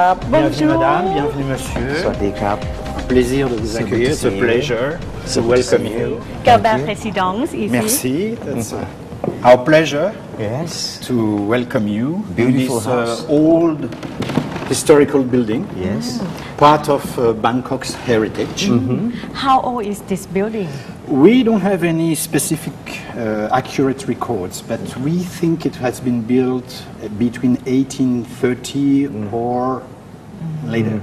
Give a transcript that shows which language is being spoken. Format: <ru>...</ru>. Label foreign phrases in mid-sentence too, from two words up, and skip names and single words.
<fr>Bienvenue madame, bienvenue monsieur.</fr> <th>สวัสดีครับ</th> <fr>Plaisir de vous accueillir.</fr> <en>It's a pleasure to welcome you.</en> <fr>Quelle belle résidence ici. Merci.</fr> <en>That's our pleasure. Yes. To welcome you in this house. Old historical building. Yes. Part of Bangkok's heritage. How old is this building? We don't have any specific accurate records, but we think it has been built between 1830 or later.</en>